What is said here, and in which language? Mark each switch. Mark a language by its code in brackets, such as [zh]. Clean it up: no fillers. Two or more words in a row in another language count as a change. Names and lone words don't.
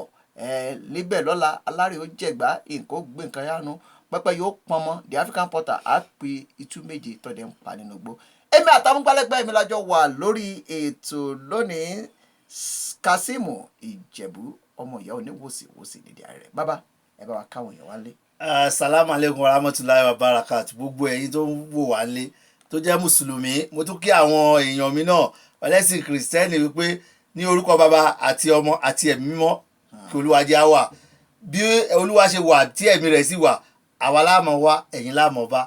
[yo] Níbẹ̀ lọ́la alárè ó jẹ̀gbá, nǹkan ó gbé nǹkan yánu, pẹ́pẹ́ yóò pọnmọ́. The African Portal á pe itú méje tọ́dẹ̀ ń pa nínú igbó. Èmi àtàmúgbálẹ́gbẹ́ mi lájọ wà lórí ètò lónìí. Kasimu Ìjẹ̀bú, ọmọ ìyá oníwòsíwòsí nídìí ààrẹ. Bàbá ẹ bá wa káwọn èèyàn wálé. [ar] السلام عليكم ورحمة الله وبركاته. [yo] Gbogbo ẹ̀yin tó ń wò wá lé tó jẹ́ mùsùlùmí, mo tún kí àwọn èèyàn mi náà ẹlẹ́sìn kìrìsìtẹ́nì wípé ní orúkọ bàbá àti ọmọ àti ẹ̀mí mímọ́ kí Olúwa jẹ́ á wà. Bí Olúwa ṣe wà tí ẹ̀mí rẹ̀ sì wà, àwa la máa wá, ẹ̀yin la máa bá.